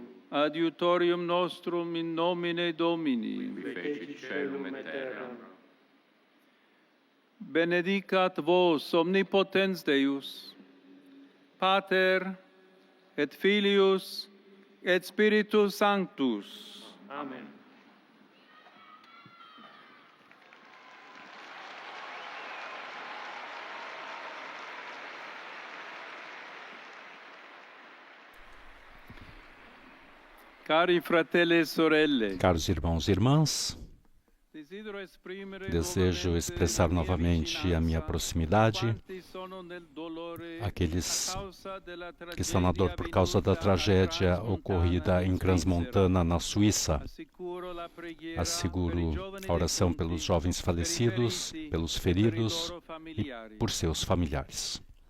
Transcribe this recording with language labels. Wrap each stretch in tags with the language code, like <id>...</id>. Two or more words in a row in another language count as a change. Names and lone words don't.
<la>Adiutorium nostrum in nomine Domini. qui fecit caelum et terram. Benedicat vos omnipotens Deus, Pater et Filius et Spiritus Sanctus. Amen.</la> <it>Cari fratelli e sorelle,</it> <pt>Caros irmãos e irmãs, desejo expressar novamente a minha proximidade àqueles que estão na dor por causa da tragédia ocorrida em Crans-Montana, na Suíça. Asseguro a oração pelos jovens falecidos, pelos feridos e por seus familiares.</pt>